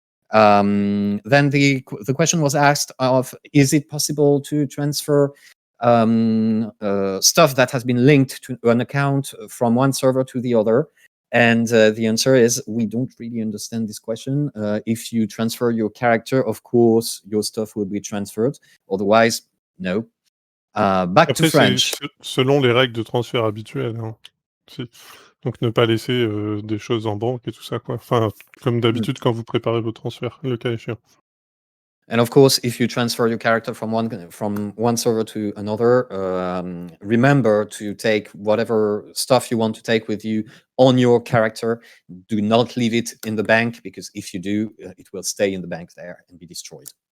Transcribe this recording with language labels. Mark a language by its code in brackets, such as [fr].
[en] Then the question was asked of, is it possible to transfer stuff that has been linked to an account from one server to the other? And the answer is we don't really understand this question. If you transfer your character, of course, your stuff will be transferred. Otherwise, no. Back to [fr] Après, [en] French. [fr] c'est selon les règles de transfert habituelles. Hein. Donc, ne pas laisser des choses en banque et tout ça, quoi. Enfin, comme d'habitude, quand vous préparez vos transferts, le cas échéant. [en] And of course, if you transfer your character from one server to another, remember to take whatever stuff you want to take with you on your character. Do not leave it in the bank because if you do, it will stay in the bank there and be destroyed.